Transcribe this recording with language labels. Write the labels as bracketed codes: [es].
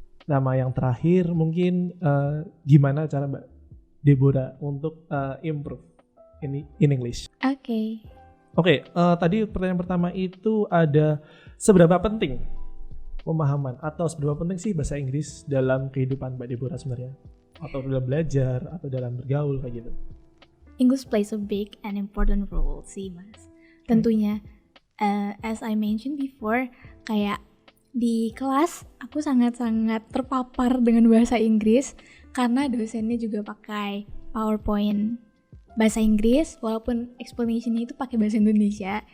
[id] Nama yang terakhir mungkin gimana cara Mbak Deborah untuk [en] improve in English? [id] Oke, tadi pertanyaan pertama itu ada seberapa penting pemahaman atau seberapa penting sih bahasa Inggris dalam kehidupan Mbak Deborah sebenarnya, atau dalam belajar atau dalam bergaul kayak gitu? [en] English plays a big and important role sih Mas. [id] Tentunya [en] as I mentioned before, [id] kayak di kelas aku sangat-sangat terpapar dengan bahasa Inggris karena dosennya juga pakai PowerPoint bahasa Inggris walaupun explanation-nya itu pakai bahasa Indonesia.